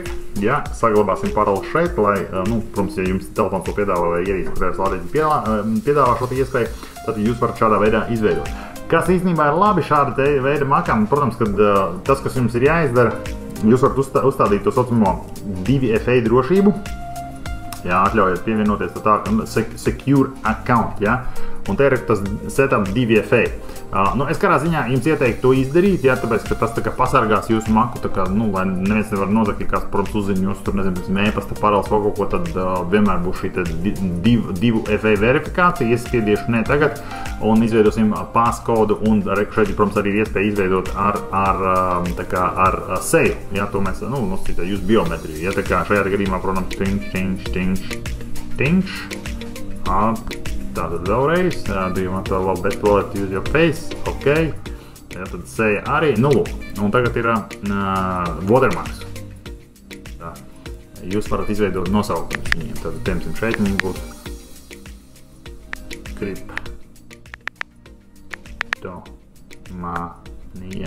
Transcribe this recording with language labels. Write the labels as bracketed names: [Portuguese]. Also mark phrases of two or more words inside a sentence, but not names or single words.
[Latvian] Jā, saglabāsim paroli šeit, lai, protams, ja jums telefons to piedāvā vai ierīce, kurās lādīt piedāvā šo iespēju, tad jūs varat šādā veidā izveidot. Kas īstenībā ir labi šāda veida Macam, protams, kad tas, kas jums ir jāizdara, jūs varat uzstādīt to saucamo 2FA drošību. Jā, atļaujiet pievienoties tā [English] secure account, [Latvian] jā. Un te ir tas setup 2FA. Es kādā ziņā jums ieteiktu to izdarīt, jā, tāpēc, ka tas tā kā pasargās jūsu Macu, tā kā, lai neviens nevar nozagt, ja kāds, protams, uzzina jūsu tur, nezinu, e-pasta paroles vai kaut ko, tad vienmēr būs šī 2FA verifikācija, iespiediešu ne tagad, un izveidosim passkodu, un šeit, protams, arī ir iespēja izveidot ar seju, jā, to mēs, nosacītā jūsu biometriju, jā, tā kā šajā gadījumā, protams, tingš, tātad vēlreiz, [English] do you want to allow best wallet to use your face, [Latvian] ok, jā, tad seja arī, lūk, un tagad ir watermarks. Tā. Jūs varat izveidot nosaukumus viņiem, tad piemēram šeit viņi būs Kriptomānija.